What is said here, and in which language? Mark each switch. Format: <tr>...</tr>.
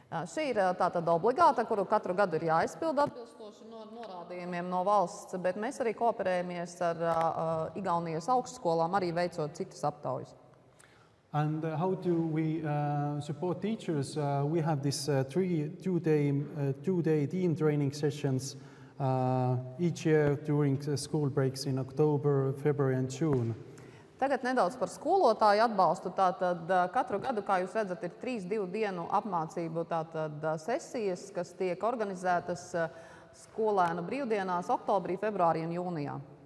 <lv>Šī ir tātad obligāta, kuru katru gadu ir jāizpilda atbilstoši norādījumiem no valsts, bet mēs arī kooperējamies ar Igaunijas augstskolām, arī veicot citas aptaujas.</lv> <en>And how do we support teachers? We have this two-day team training sessions each year during the school breaks in October, February and June.</en> <lv>Tagad nedaudz par skolotāju atbalstu. Tātad katru gadu, kā jūs redzat, ir 3 dienu apmācību sesijas, kas tiek organizētas skolēnu brīvdienās oktobrī, februārī un jūnijā.</lv>